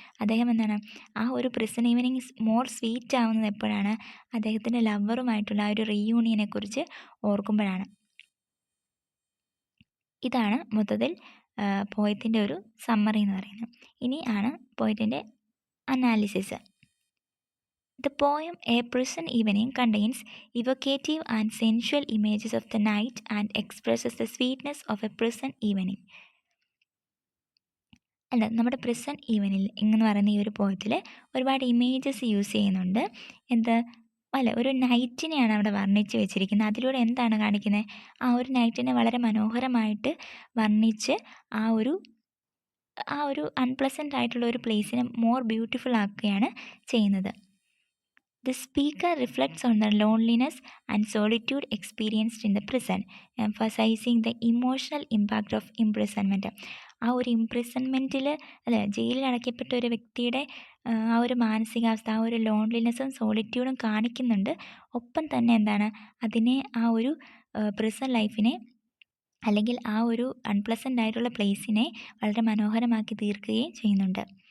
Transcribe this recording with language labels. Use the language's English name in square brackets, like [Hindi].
[Malayalam] അദ്ദേഹം എന്താണ് ആ ഒരു പ്രിസൺ ഈവനിങ് മോർ സ്വീറ്റ് ആവുന്നത് എപ്പോഴാണ്? അദ്ദേഹത്തിൻ്റെ ലവറുമായിട്ടുള്ള ആ ഒരു റിയൂണിയനെ കുറിച്ച് ഓർക്കുമ്പോഴാണ്. ഇതാണ് മൊത്തത്തിൽ പോയത്തിൻ്റെ ഒരു സമ്മറി എന്ന് പറയുന്നത്. ഇനി ആണ് പോയത്തിൻ്റെ analysis. [English] The poem A Prison Evening contains evocative and sensual images of the night and expresses the sweetness of a prison evening. [Malayalam] നമ്മുടെ പ്രിസൺ ഈവനിങ് എന്ന് പറയുന്ന ഈ ഒരു പോയത്തിൽ ഒരുപാട് ഇമേജസ് യൂസ് ചെയ്യുന്നുണ്ട്. ഒരു നൈറ്റിനെയാണ് അവിടെ വർണ്ണിച്ച് വെച്ചിരിക്കുന്നത്. അതിലൂടെ എന്താണ് കാണിക്കുന്നത്? ആ ഒരു നൈറ്റിനെ വളരെ മനോഹരമായിട്ട് വർണ്ണിച്ച് ആ ഒരു അൺപ്ലസൻ്റ് ആയിട്ടുള്ള ഒരു പ്ലേസിനെ [English] more beautiful [Malayalam] ആക്കുകയാണ് ചെയ്യുന്നത്. [English] The speaker reflects on the loneliness and solitude experienced in the prison, emphasizing the emotional impact of imprisonment. [Malayalam] ആ ഒരു ഇംപ്രിസൺമെൻറ്റിൽ ജയിലിൽ അടയ്ക്കപ്പെട്ട ഒരു വ്യക്തിയുടെ ആ ഒരു മാനസികാവസ്ഥ, ആ ഒരു ലോൺലിനെസ്സും സോളിറ്റ്യൂഡും കാണിക്കുന്നുണ്ട്. ഒപ്പം തന്നെ എന്താണ് അതിനെ ആ ഒരു പ്രിസൺ ലൈഫിനെ അല്ലെങ്കിൽ ആ ഒരു അൺപ്ലസൻ്റ് ആയിട്ടുള്ള പ്ലേസിനെ വളരെ മനോഹരമാക്കി തീർക്കുകയും ചെയ്യുന്നുണ്ട്.